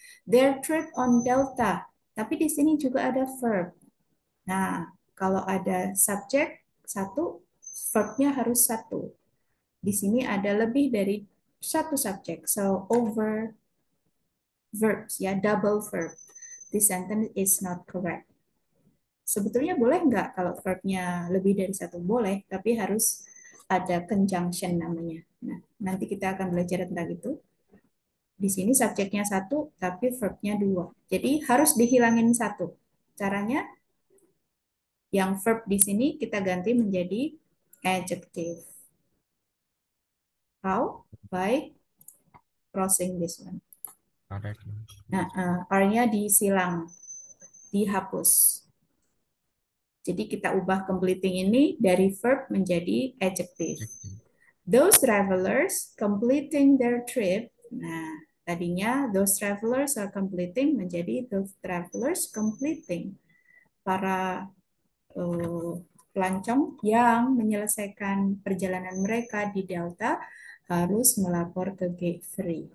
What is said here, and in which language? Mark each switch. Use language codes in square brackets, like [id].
[en] Their trip on Delta, [id] tapi di sini juga ada verb. Nah, kalau ada subjek satu, verbnya harus satu. Di sini ada lebih dari satu subjek, so over verbs ya, double verb. [en] This sentence is not correct. [id] Sebetulnya boleh nggak kalau verbnya lebih dari satu? Boleh, tapi harus ada conjunction namanya. Nah, nanti kita akan belajar tentang itu. Di sini subjeknya satu, tapi verbnya dua. Jadi harus dihilangin satu. Caranya, yang verb di sini kita ganti menjadi adjective. [en] How? By crossing this one. [id] Nah, R-nya disilang, dihapus. Jadi kita ubah completing ini dari verb menjadi adjective. [en] Those travelers completing their trip. [id] Nah, tadinya [en] those travelers are completing [id] menjadi [en] those travelers completing. [id] Para pelancong yang menyelesaikan perjalanan mereka di Delta harus melapor ke gate 3.